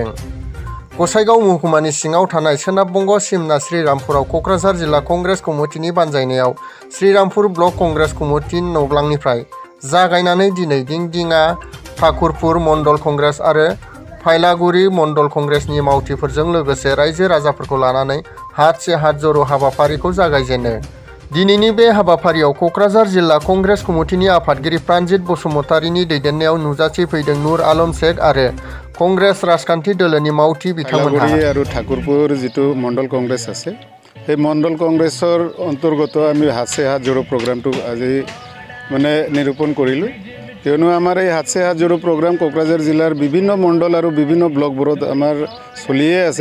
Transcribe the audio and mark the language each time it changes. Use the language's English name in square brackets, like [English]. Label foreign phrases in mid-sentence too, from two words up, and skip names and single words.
[Bodo] गसाइगाव महकुमानि सिङाव थानाय सोनाब बंग सिमना श्रीरामपुराव क'क्राझार जिल्ला कंग्रेस कमिटिनि बानजायनायाव श्रीरामपुर ब्लक कंग्रेस कमिटि नौब्लांनिफ्राय जागायनानै दिनै दिंदिङा ठाकुरपुर मण्डल कंग्रेस आरो फायलागुरि मण्डल कंग्रेसनि मावथिफोरजों लोगोसे रायजो राजाफोरखौ लानानै [Hindi] हात से हात जरो [Bodo] हाबाफारिखौ जागायजेनो। दिनैनि बे हाबाफारियाव क'क्राझार जिल्ला कंग्रेस कमिटिनि आफादगिरि प्राणजित बसुमतारीनि दैदेननायाव नुजाथि फैदों नुर आलम शेख आरो कंग्रेस राजखान्थि दोलोनि मावथि बिथांमोनहा। [Assamese] আৰু ঠাকুৰপুৰ যিটো মণ্ডল কংগ্ৰেছ আছে সেই মণ্ডল কংগ্ৰেছৰ অন্তৰ্গত আমি [Hindi] हाथ से हाथ जोड़ो [Assamese] প্ৰগ্ৰামটো আজি মানে নিৰূপণ কৰিলোঁ। কিয়নো আমাৰ এই [Hindi] हाथ से हाथ जोड़ो [Assamese] প্ৰগ্ৰাম কোকৰাঝাৰ জিলাৰ বিভিন্ন মণ্ডল আৰু বিভিন্ন ব্লকবোৰত আমাৰ চলিয়ে আছে।